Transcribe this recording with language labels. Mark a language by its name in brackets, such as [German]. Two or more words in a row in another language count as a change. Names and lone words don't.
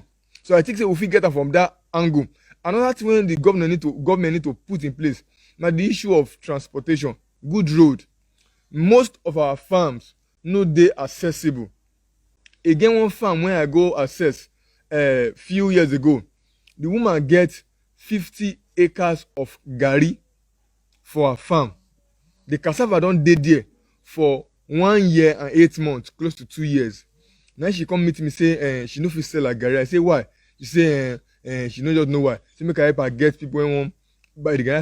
[Nigerian Pidgin] So I think say if we get that from that angle. Another thing when the government need to put in place now the issue of transportation, good road. Most of our farms no dey accessible. Again, one farm when I go access few years ago, the woman get 50 acres of garri for her farm. The cassava don dey there for 1 year and 8 months, close to 2 years. Now she come meet me say she no fit sell her garri. I say why? She say she no just know why. Say make I help her get people wey wan buy the garri.